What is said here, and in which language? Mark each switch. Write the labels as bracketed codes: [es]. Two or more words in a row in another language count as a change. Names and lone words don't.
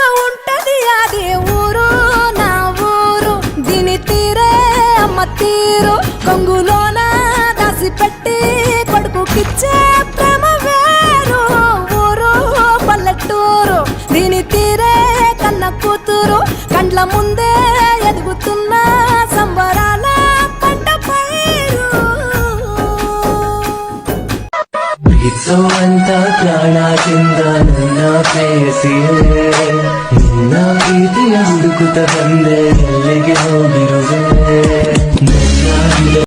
[te] ఉంటది అది ఊరు నా ఊరు దీని తీరే అమ్మ తీరు కొంగులోన దాసి పెట్టి కొడుకుకిచ్చే ప్రేమ వేరు ఊరు పల్లెటూరు దీని తీరే కన్న కూతురు కండ్ల ముందే ఎదుగుతున్న సంబరాల పంట పైరు [kn] ಅಂತ ಪ್ರಾಣದಿಂದ ನನ್ನ ಪ್ರೇಯಸಿಯೇ ನಿನ್ನ ಪ್ರೀತಿಯ ಹುಡುಕುತ್ತ ಬಂದೆ ಎಲ್ಲಿಗೆ ಹೋಗಿರುವೆ